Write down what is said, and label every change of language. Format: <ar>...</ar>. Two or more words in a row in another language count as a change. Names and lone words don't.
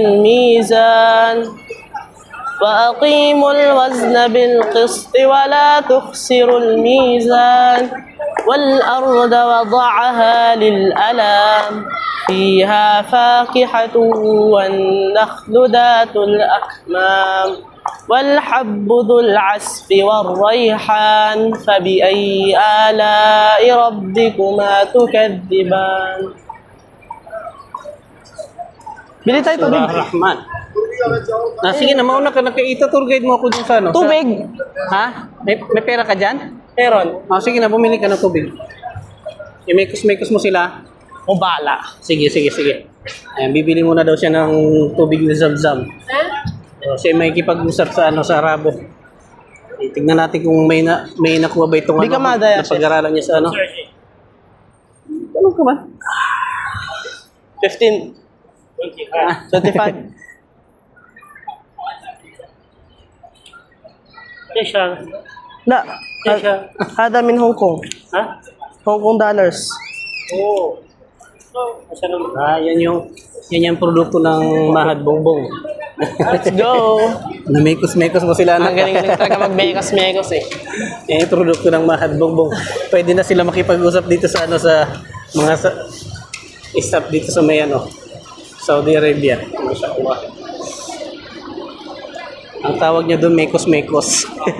<ar>الميزان وأقيموا الوزن بالقسط ولا تخسروا الميزان والأرض وضعها للأنام فيها فاكهة والنخل ذات الأكمام والحب ذو العصف والريحان فبأي آلاء ربكما تكذبان.</ar> <tl>Bili tayo tubig. Surah Rahman. Sige na, mauna ka na kay Ita, tour guide mo ako dun sa ano. Tubig. Ha? May pera ka dyan? Meron. Sige na, bumili ka ng tubig. I-mekos-mekos mo sila. O bala. Sige. Ayan, bibili muna daw siya ng tubig ni Zamzam. Siya may kipag-usap sa sa Arabo. Tingnan natin kung may nakuha ba itong Di ka madaya, na pag-aralan niya sa ano. Ano ka ba? 15. 25. Kesha.</tl> <ar>لا هذا من هونغ كونغ</ar> <tl>Ha?</tl> <ar>هونغ كونغ dollars.</ar> <tl>Oo. Yan yung produkto ng Mahad Bongbong.</tl> <en>Let's go.</en> <tl>Namekos-mekos mo sila Ang anak. galing talaga mag-mekos eh. Yan yung produkto ng Mahad Bongbong. Pwede na sila makipag-usap dito sa sa mga staff dito sa may Saudi Arabia. Mashallah. Ang tawag niya doon mekos-mekos.</tl>